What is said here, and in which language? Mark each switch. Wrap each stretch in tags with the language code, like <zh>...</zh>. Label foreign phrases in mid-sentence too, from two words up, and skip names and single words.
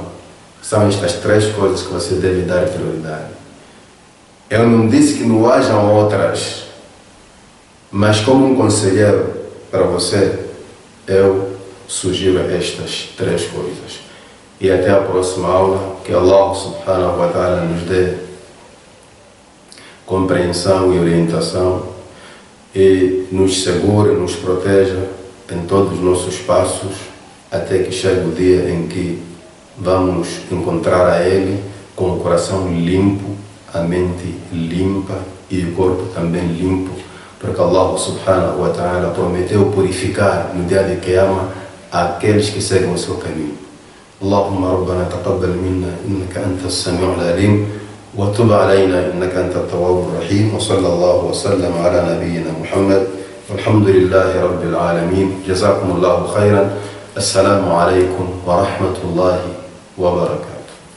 <pt>São estas três coisas que você deve dar prioridade. Eu não disse que não hajam outras, mas como um conselheiro para você, eu sugiro estas três coisas. E até a próxima aula, que</pt> <ar>الله سبحانه وتعالى</ar> <pt>nos dê compreensão e orientação e nos segure, nos proteja em todos os nossos passos, até que chegue o dia em que vamos encontrar a Ele com o coração limpo, a mente limpa e o corpo também limpo, porque</pt> <ar>الله سبحانه وتعالى</ar> <pt>prometeu purificar no dia de Qiyamah aqueles que seguem o seu caminho.</pt> <ar>اللهم ربنا تقبل منا إنك أنت السميع العليم وتب علينا إنك أنت التواب الرحيم وصلى الله وسلم على نبينا محمد والحمد لله رب العالمين. جزاكم الله خيرا. السلام عليكم ورحمة الله وبركاته.</ar>